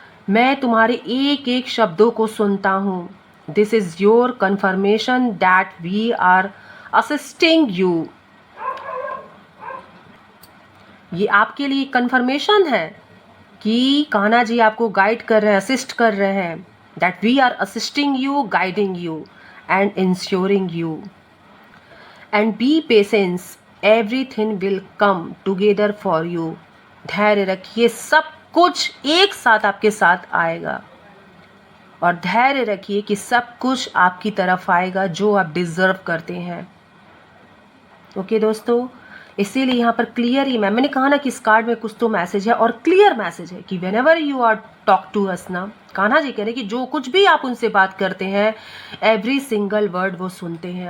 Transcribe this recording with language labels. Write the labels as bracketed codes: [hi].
[hi] मैं तुम्हारे एक एक शब्दों को सुनता हूँ। [en] This is your confirmation that we are assisting you. [hi] ये आपके लिए कन्फर्मेशन है कि कान्हा जी आपको गाइड कर रहे हैं, असिस्ट कर रहे हैं। [en] That we are assisting you, guiding you and ensuring you. And be patient, everything will come together for you. [hi] धैर्य रखिए, सब कुछ एक साथ आपके साथ आएगा। और धैर्य रखिए कि सब कुछ आपकी तरफ आएगा जो आप डिज़र्व करते हैं। ओके दोस्तों, इसीलिए यहाँ पर क्लियर ही मैंने कहा ना कि इस कार्ड में कुछ तो मैसेज है, और क्लियर मैसेज है कि [en] whenever you are talk to us [hi] ना, कान्हा जी कह रहे हैं कि जो कुछ भी आप उनसे बात करते हैं, [en] every single word [hi] वो सुनते हैं।